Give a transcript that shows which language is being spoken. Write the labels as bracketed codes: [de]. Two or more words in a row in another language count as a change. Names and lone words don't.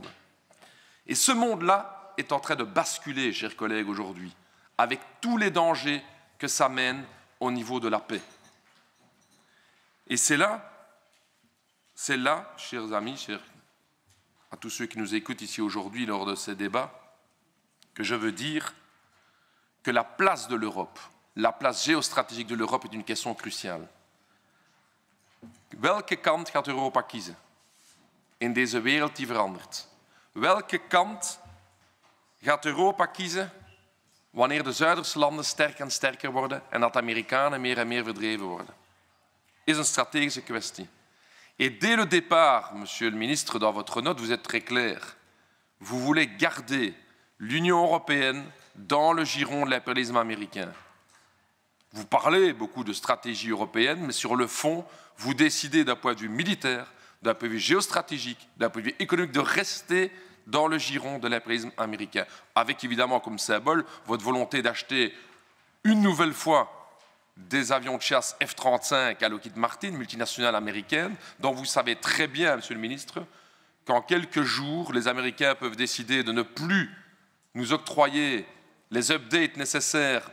[fr] Et ce monde-là est en train de basculer, chers collègues, aujourd'hui, avec tous les dangers que ça mène au niveau de la paix. Et c'est là, chers amis, à tous ceux qui nous écoutent ici aujourd'hui lors de ces débats, que je veux dire que la place de l'Europe, la place géostratégique de l'Europe est une question cruciale. [nl] Welke kant gaat Europa kiezen in deze wereld die verandert? Welke kant gaat Europa kiezen wanneer de Zuiderse landen sterker en sterker worden en dat de Amerikanen meer en meer verdreven worden? Is een stratégische kwestie. [fr] Et dès le départ, monsieur le ministre, dans votre note, vous êtes très clair. Vous voulez garder l'Union européenne dans le giron de l'impérialisme américain. Vous parlez beaucoup de stratégie européenne, mais sur le fond, vous décidez d'un point de vue militaire, d'un point de vue géostratégique, d'un point de vue économique, de rester dans le giron de l'impérialisme américain, avec évidemment comme symbole votre volonté d'acheter une nouvelle fois des avions de chasse F-35 à Lockheed Martin, multinationale américaine, dont vous savez très bien, monsieur le ministre, qu'en quelques jours, les Américains peuvent décider de ne plus nous octroyer les updates nécessaires